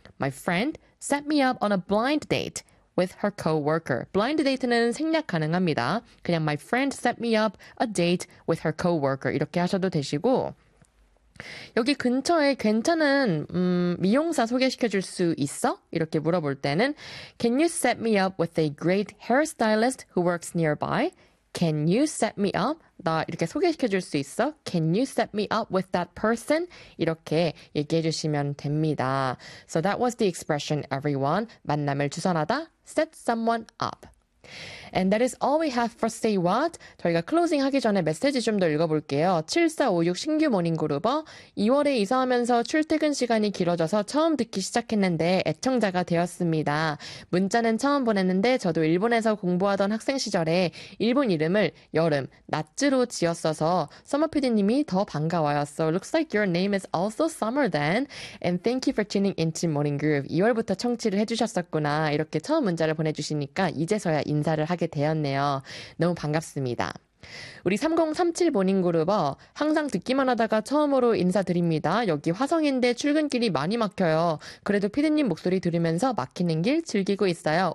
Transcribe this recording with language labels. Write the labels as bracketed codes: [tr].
[en] My friend set me up on a blind date with her co-worker. Blind date는 [ko] 생략 가능합니다. 그냥 [en] My friend set me up a date with her co-worker. [ko] 이렇게 하셔도 되시고, 여기 근처에 괜찮은 미용사 소개시켜 줄수 있어? 이렇게 물어볼 때는 [en] Can you set me up with a great hairstylist who works nearby? Can you set me up? [ko] 나 이렇게 소개시켜 줄수 있어? [en] Can you set me up with that person? [ko] 이렇게 얘기해 주시면 됩니다. [en] So that was the expression, everyone. [ko] 만남을 주선하다. [en] Set someone up. And that is all we have for Say What. [ko] 저희가 클로징 하기 전에 메시지 좀더 읽어볼게요. 7456 신규 모닝그룹어. 2월에 이사하면서 출퇴근 시간이 길어져서 처음 듣기 시작했는데 애청자가 되었습니다. 문자는 처음 보냈는데 저도 일본에서 공부하던 학생 시절에 일본 이름을 여름, 낮으로 지었어서 서머 PD님이 더 반가워요. [en] So looks like your name is also Summer then. And thank you for tuning into Morning Groove. [ko] 2월부터 청취를 해주셨었구나. 이렇게 처음 문자를 보내주시니까 이제서야 인사를 하게 되었네요. 너무 반갑습니다. 우리 3037 모닝그룹어 항상 듣기만 하다가 처음으로 인사드립니다. 여기 화성인데 출근길이 많이 막혀요. 그래도 피디님 목소리 들으면서 막히는 길 즐기고 있어요.